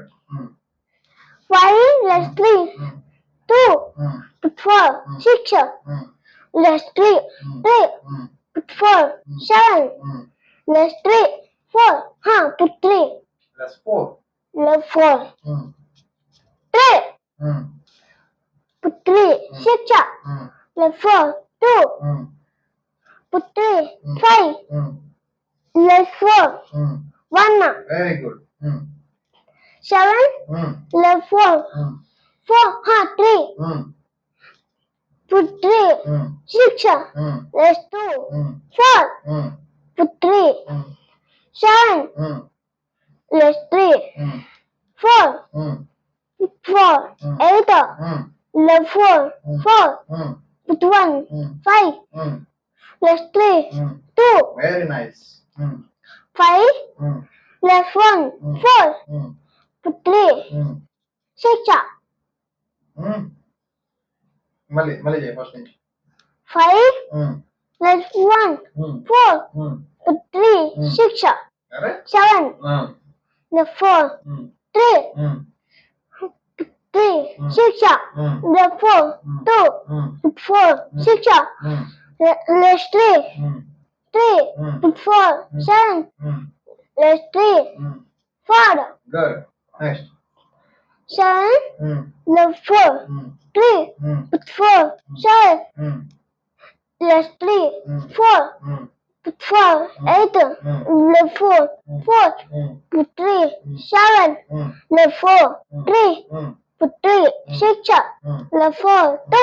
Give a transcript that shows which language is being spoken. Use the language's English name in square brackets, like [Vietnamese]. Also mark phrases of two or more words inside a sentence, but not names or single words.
[English] 5 plus 3, 2 plus 4, 6 plus 3, 3 plus 4, 7 plus 3, 4 plus 3 ప్లస్ 4. plus 4, 3 plus 3, 6 plus 4, 2 plus 3, 5 plus 4, 1. Very good. 7 plus 4, 4 3 plus 3, 6 plus 2, 4 plus 3, 7 plus 3, 4 plus 4, 8 plus 4, 4 plus 1, 5 plus 3, 2. Very nice. 5 plus 1, 4 plus 3, 6. [Telugu] మళ్ళీ మళ్ళీ చేయి ఫస్ట్ నుంచి. [English] 5 plus 1, 4 plus 3, 6. [Telugu] అరే [English] 7 plus 4, 3 3, 6 plus 4, 2 plus 4, 6 plus 3, 3 plus 4, 7 plus 3, 4. Good. Next. 7 plus 4, 3 plus 4, 7 plus 3, 4 plus 4, 8 plus 4, 4 plus 3, 7 plus 4, 3 plus 3, 6 plus 4, 2.